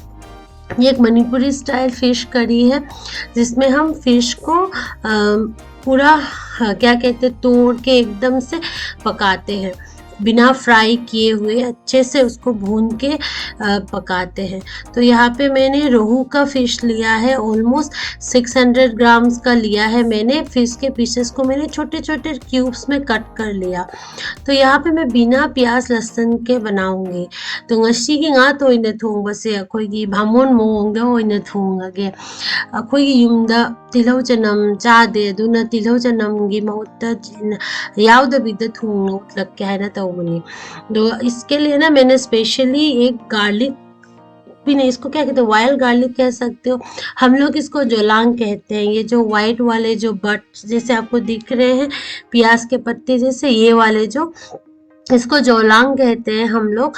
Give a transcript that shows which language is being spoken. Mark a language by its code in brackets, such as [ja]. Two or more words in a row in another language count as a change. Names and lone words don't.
[hi] ये एक मणिपुरी स्टाइल फिश करी है, जिसमें हम फिश को पूरा क्या कहते हैं, तोड़ के एकदम से पकाते हैं, बिना फ्राई किए हुए अच्छे से उसको भून के पकाते हैं। तो यहाँ पे मैंने रोहू का फ़िश लिया है, ऑलमोस्ट 600 ग्राम्स का लिया है मैंने। फ़िश के पीसेस को मैंने छोटे छोटे क्यूब्स में कट कर लिया। तो यहाँ पे मैं बिना प्याज लहसुन के बनाऊंगी। [mni] तो ngasiगी nga toina thongbase akoigi bhamon moongda oina thongage। अखोगी युमदा तिलौ चनम चादे, अदुना तिलौ चनमगी महूत्ता याउदबिदा थोंगनो उतलक के है ना तौबनी। [hi] तो इसके लिए ना मैंने स्पेशली एक गार्लिक भी नहीं, इसको क्या कहते हैं, [en] wild garlic [hi] कह सकते हो, हम लोग इसको जोलांग कहते हैं। ये जो वाइट वाले जो बट जैसे आपको दिख रहे हैं, प्याज के पत्ते जैसे, ये वाले जो, इसको जोलांग कहते हैं हम लोग।